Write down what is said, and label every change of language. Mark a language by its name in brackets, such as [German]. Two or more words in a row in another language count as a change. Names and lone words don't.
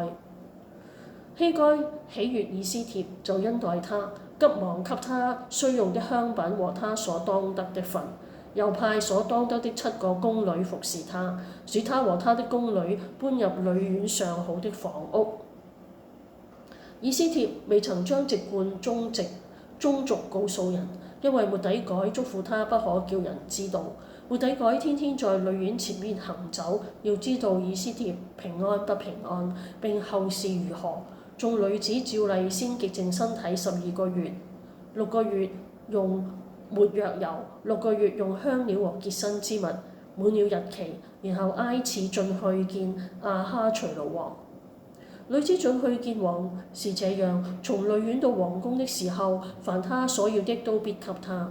[Chinese] 希該喜悅以斯帖，就恩待他，急忙給他需用的香品和他所當得的份，又派所當得的7個宮女服侍他，使他和他的宮女搬入女院上好的房屋。以斯帖未曾將籍貫宗族告訴人，因為末底改囑咐他不可叫人知道。末底改天天在女院前面行走，要知道以斯帖平安不平安，並後事如何。眾女子照例先潔淨身體12個月，6個月用沒藥油，6個月用香料和潔身之物，滿了日期，然後挨次進去見亞哈隨魯王。女子進去見王是這樣：從女院到王宮的時候，凡他所要的都必給他。